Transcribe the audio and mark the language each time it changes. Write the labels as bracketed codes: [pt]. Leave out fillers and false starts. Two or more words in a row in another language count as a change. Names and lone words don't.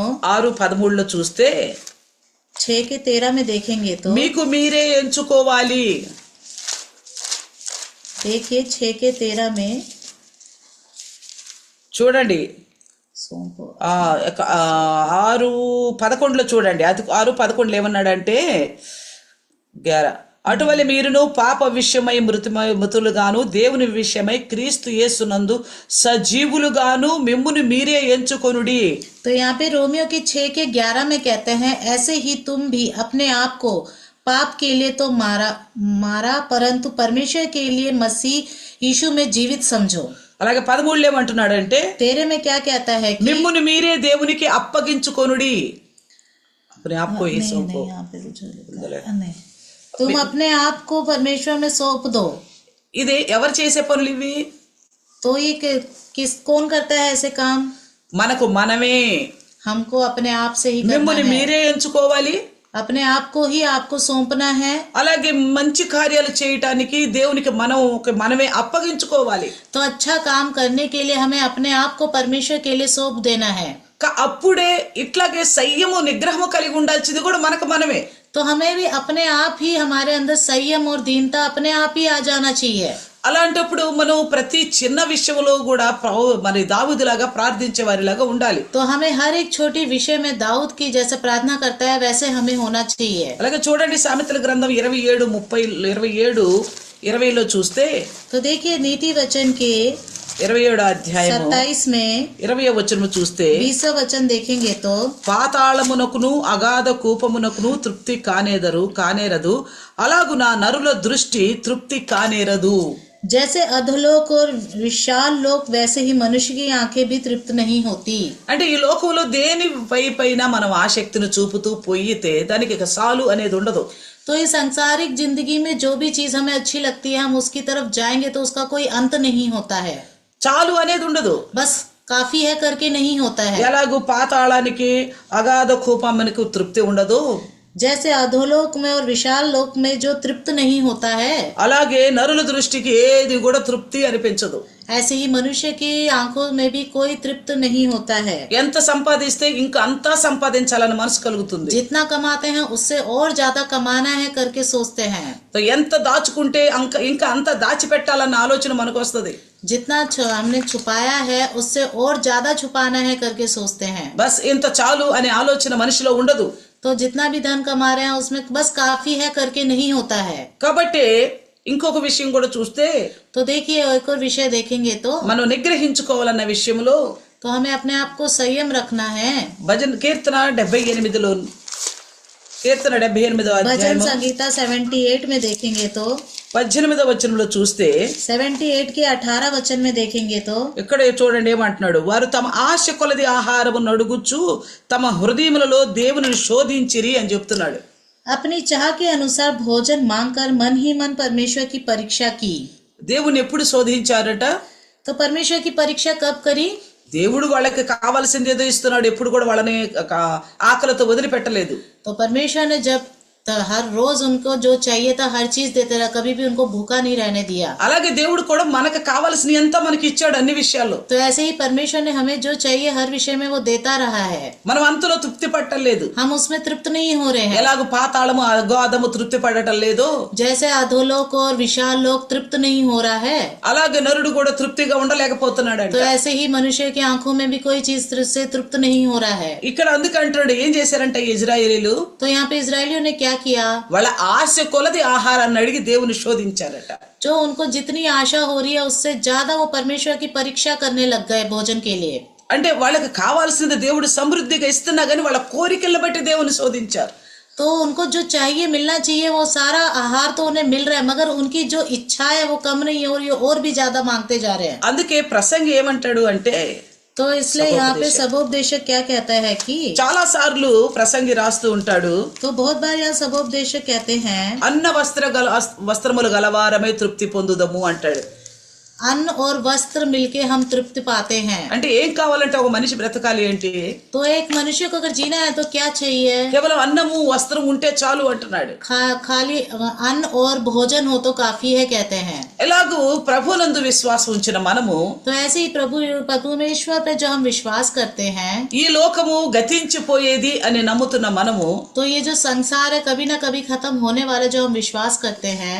[te] 6:13లో చూస్తే, [hi] 6 के 13 में देखेंगे तो [te] మీకు మీరే ఎంచుకోవాలి. [hi] देखिए 6 के 13 में [te] చూడండి, [hi] सौंपो। [te] 6:11లో చూడండి, అది 6:11 ఏమన్నాడంటే, అటువలే మీరును పాప విషయమై మృతులుగాను దేవుని విషయమై క్రీస్తు యేసునందు సజీవులుగాను మిమ్మును మీరే ఎంచుకొనుడి. [hi] तो यहाँ पे रोमियो के 6 के 11 में कहते हैं, ऐसे ही तुम भी अपने आप को पाप के लिए तो मारा परंतु परमेश्वर के लिए मसीह यीशु में जीवित समझो। [te] అలాగే 13 ఏమంటున్నాడంటే, [hi] 13 में क्या कहता है कि [te] మిమ్మును మీరే దేవునికి అప్పగించుకొనుడి. [hi] अपने आप को ही सौंपो. नहीं, तुम अपने आप को परमेश्वर में सौंप दो। [te] ఇది ఎవరు చేసే పనులు ఇవి? [hi] तो ये कौन करता है ऐसे काम? [te] మనకు మనమే. [hi] हमको अपने आप से ही करना [te] మిమ్మును [hi] है, [te] మీరే ఎంచుకోవాలి. [hi] अपने आप को ही आपको सौंपना है। [te] అలాగే మంచి కార్యాలు చేయటానికి దేవునికి మనమే అప్పగించుకోవాలి. [hi] तो अच्छा काम करने के लिए हमें अपने आप को परमेश्वर के लिए सौंप देना है. [te] అప్పుడే ఇట్లాగే సంయము నిగ్రహము కలిగి ఉండాల్సింది కూడా మనమే. [hi] तो हमें भी अपने आप ही हमारे अंदर संयम और दीनता अपने आप ही आ जाना चाहिए. [te] అలాంటప్పుడు మనం ప్రతి చిన్న విషయంలో కూడా మరి దావీదులాగా ప్రార్థించే వారిలాగా ఉండాలి. [hi] तो हमें हर एक छोटी विषय में दाऊद की जैसे प्रार्थना करता है वैसे हमें होना चाहिए. [te] అలాగే చూడండి సామెతల గ్రంథం 27:20లో చూస్తే, [hi] तो देखिए नीति वचन के [te] 27వ అధ్యాయం [hi] 27 में [te] 20వ వచనం చూస్తే, [hi] 20 वचन देखेंगे तो [te] పాతాళమునకును అగాధ కూపమునకును తృప్తి కానేరదు, అలాగున నరుల దృష్టి తృప్తి కానేరదు. [hi] जैसे अधोलोक और विशाल लोक वैसे ही मनुष्य की आंखें भी तृप्त नहीं होती. [te] అంటే ఈ లోకంలో దేని పైన మనం ఆసక్తిని చూపుతూ పోయితే దానికి ఇక సాలు అనేది ఉండదు. [hi] तो इस सांसारिक जिंदगी में जो भी चीज हमें अच्छी लगती है हम उसकी तरफ जाएंगे तो उसका कोई अंत नहीं होता है. [te] చాలు అనేది ఉండదు. [hi] बस काफी है करके नहीं होता है. [te] ఎలాగూ పాతాళానికి అగాధ కూపమునకు తృప్తి ఉండదు, [hi] जैसे अधोलोक में और विशाल लोक में जो तृप्त नहीं होता है, [te] అలాగే నరుల దృష్టికి ఏది కూడా తృప్తి అనిపించదు. [hi] ऐसे ही मनुष्य की आंखों में भी कोई तृप्त नहीं होता है. [te] ఎంత సంపాదిస్తే ఇంకా అంతా సంపాదించాలని మనసు కలుగుతుంది. [hi] जितना कमाते हैं उससे और ज्यादा कमाना है करके सोचते हैं. [te] ఎంత దాచుకుంటే ఇంకా అంత దాచిపెట్టాలన్న ఆలోచన మనకు వస్తుంది. [hi] जितना हमने छुपाया है उससे और ज्यादा छुपाना है करके सोचते हैं. [te] బస్ ఇంత చాలు అనే ఆలోచన మనిషిలో ఉండదు. [hi] तो जितना भी धन कमा रहे हैं उसमें बस काफी है करके नहीं होता है. [te] కాబట్టి ఇంకొక విషయం కూడా చూస్తే, [hi] तो देखिए एक और विषय देखेंगे तो [te] మనం నిగ్రహించుకోవాలన్న విషయంలో [hi] तो हमें अपने आप को संयम रखना है. [te] కీర్తన 78వ [hi] भजन [te] అధ్యాయం [hi] संगीता 78 में देखेंगे तो [te] 18వ వచనంలో చూస్తే, [hi] 78 के 18 वचन में देखेंगे तो [te] ఇక్కడ చూడండి ఏమంటున్నాడు, వారు తమ ఆశ కొలది ఆహారము నడుగుచు తమ హృదయములలో దేవుని శోధించిరి అని చెప్తున్నాడు. [hi] अपनी चाह के अनुसार भोजन मांगकर मन ही मन परमेश्वर की परीक्षा की. [te] దేవుని ఎప్పుడు శోధించారట? [hi] तो परमेश्वर की परीक्षा कब करी? [te] దేవుడు వాళ్ళకి కావాల్సింది ఏదో ఇస్తున్నాడు, ఎప్పుడు కూడా వాళ్ళని ఆకలితో వదిలిపెట్టలేదు. [hi] तो परमेश्वर ने जब हर रोज उनको जो चाहिए था हर चीज देते रहा, कभी भी उनको भूखा नहीं रहने दिया. [te] అలాగే దేవుడు కూడా మనకు కావాల్సిన ఎంత మనకి ఇచ్చాడు అన్ని విషయాల్లో. [hi] तो ऐसे ही परमेश्वर ने हमें जो चाहिए हर विषय में वो देता रहा है. [te] మనం అంతలో తృప్తి పట్టలేదు. [hi] हम उसमें तृप्त नहीं हो रहे हैं. [te] ఎలాగ పాతాళము అగాధము తృప్తి పడటం లేదు, [hi] जैसे अधोलोक और विशाल लोक तृप्त नहीं हो रहा है, [te] అలాగే నరుడు కూడా తృప్తిగా ఉండలేకపోతున్నాడు. [hi] तो ऐसे ही मनुष्य की आंखों में भी कोई चीज से तृप्त नहीं हो रहा है. [te] ఇక్కడ అందుకంటాడు, ఏం చేశారంటే ఇజ్రాయేలీలు [hi] तो यहाँ पे इजरायलियों ने क्या किया? [te] వాళ్ళ ఆశ కొలది ఆహారాన్ని అడిగి దేవుని శోధించారట. [hi] जो उनको जितनी आशा हो रही है उससे ज्यादा वो परमेश्वर की परीक्षा करने लग गए भोजन के लिए. [te] అంటే వాళ్ళకి కావాల్సింది దేవుడు సమృద్ధిగా ఇస్తున్నా గానీ వాళ్ళ కోరికలను బట్టి దేవుని శోధించారు. [hi] तो उनको जो चाहिए मिलना चाहिए वो सारा आहार तो उन्हें मिल रहा है, मगर उनकी जो इच्छा है वो कम नहीं हो रही है और भी ज्यादा मांगते जा रहे हैं. [te] అందుకే ప్రసంగి ఏమంటాడు అంటే, [hi] तो इसलिए यहाँ पे सबोपदेशक क्या कहता है कि [te] చాలా సార్లు ప్రసంగి రాస్తూ ఉంటాడు, [hi] तो बहुत बार यहाँ सबोपदेशक कहते हैं [te] అన్న వస్త్రములు గలవారమే తృప్తి పొందుదము అంటాడు. [hi] अन्न और वस्त्र मिलके हम तृप्ति पाते हैं. [te] అంటే ఏం కావాలంటే ఒక మనిషి బ్రతకాలి ఏంటి? [hi] तो एक मनुष्य को अगर जीना है तो क्या चाहिए? [te] కేవలం అన్నము వస్త్రం ఉంటే చాలు అంటున్నాడు. [hi] खाली अन्न और भोजन हो तो काफी है कहते हैं. [te] ఎలాగూ ప్రభునందు విశ్వాసం ఉంచిన మనము, [hi] तो ऐसे ही प्रभु परमेश्वर पे जो हम विश्वास करते हैं, [te] ఈ లోకము గతించిపోయేది అని నమ్ముతున్న మనము, [hi] तो ये जो संसार है कभी ना कभी खत्म होने वाला जो हम विश्वास करते हैं,